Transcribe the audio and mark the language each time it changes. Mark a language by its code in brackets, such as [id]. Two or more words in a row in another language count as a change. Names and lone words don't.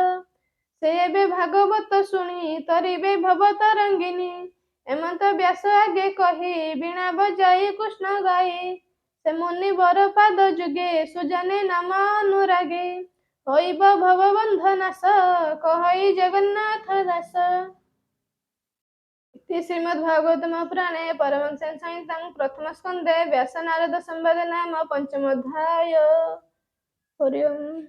[or] ସେ ଏବେ ଭାଗବତ ଶୁଣି ତରିବେ ଭବ ତରଙ୍ଗିନୀ। ଏମନ୍ତ ବ୍ୟାସ ଆଗେ କହି ବୀଣା ବଜାଇ କୃଷ୍ଣ ଗାଇ। ସେ ମୁନିବର ପାଦ ଯୁଗେ ସୁଜନେ ନାମ ଅନୁରାଗେ। ହୋଇବ ଭବ ବନ୍ଧ ନାଶ କହଇ ଜଗନ୍ନାଥ ଦାସ। [sa] इति श्रीमद्भागवतम पुराणे परमहंस संहितां प्रथम स्कन्धे व्यास नारद संवादे नाम पंचमोऽध्याय। हरि ओम्।